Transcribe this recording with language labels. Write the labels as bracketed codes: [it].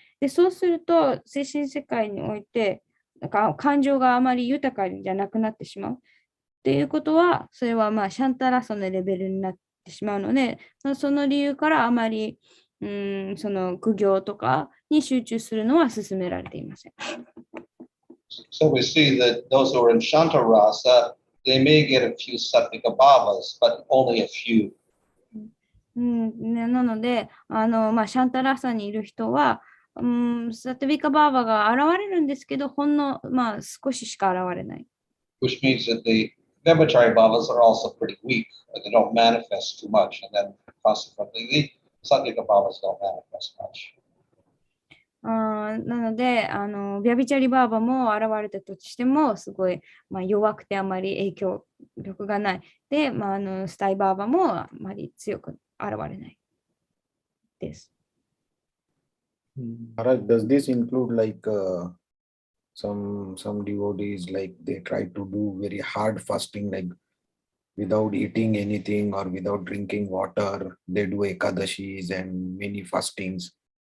[ja] で、そうすると精神世界において感情があまり豊かじゃなくなってしまう。っていうことは、それはシャンタラソのレベルになってしまうので、その理由からあまりその苦行とかに集中するのは勧められていません。 [en] So we see that those who are in Shanta Rasa, they may get a few sattvika bhavas, but only a few. [ja] なので、シャンタラサにいる人は、サトヴィカバーバが現れるんですけど、ほんの、少ししか現れない。 [en] which means that the Brahmachari Bhavas are also pretty weak. They don't manifest too much, and then consequently the Sattvika Bhavas don't manifest much. [ja] なので、ビャビチャリバーバも現れたとしても、すごい、弱くてあまり影響力がない。で、スタイバーバもあまり強く現れないです。 [en] Maharaj, does this include like some devotees, like they try to do very hard fasting, like without eating anything or without drinking water, they do ekadashis and many fastings.